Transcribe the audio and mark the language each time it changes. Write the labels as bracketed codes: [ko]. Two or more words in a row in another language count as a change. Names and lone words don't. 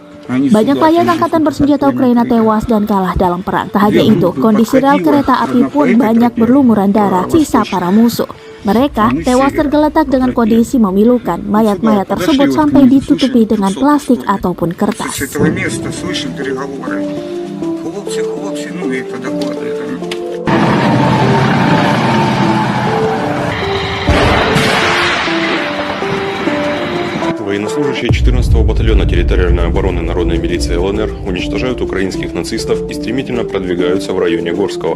[id] Banyak layar angkatan bersenjata Ukraina tewas dan kalah dalam perang. Tak hanya itu, kondisi rel kereta api pun banyak berlumuran darah sisa para musuh. Mereka tewas tergeletak dengan kondisi memilukan. Mayat-mayat tersebut sampai ditutupi dengan plastik ataupun kertas. [ru] Военнослужащие 14-го батальона территориальной обороны народной милиции ЛНР уничтожают украинских нацистов и стремительно продвигаются в районе Горского.